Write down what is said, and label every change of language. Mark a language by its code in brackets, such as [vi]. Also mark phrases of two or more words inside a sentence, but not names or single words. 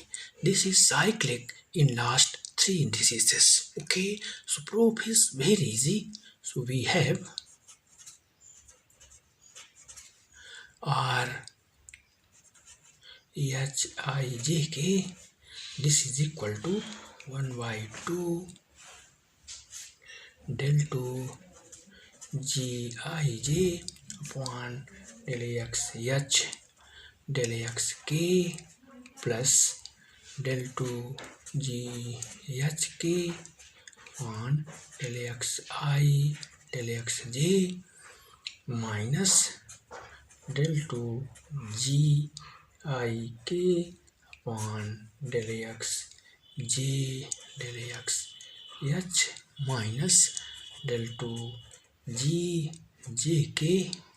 [en] This is cyclic in last three indices. Okay, so proof is very easy. So we have R H I J K. This is equal to 1 by 2 del 2 g I j upon del x h del x k plus del 2 g h k upon del x I del x j minus del 2 g I k upon del x j del x h minus del 2 g j k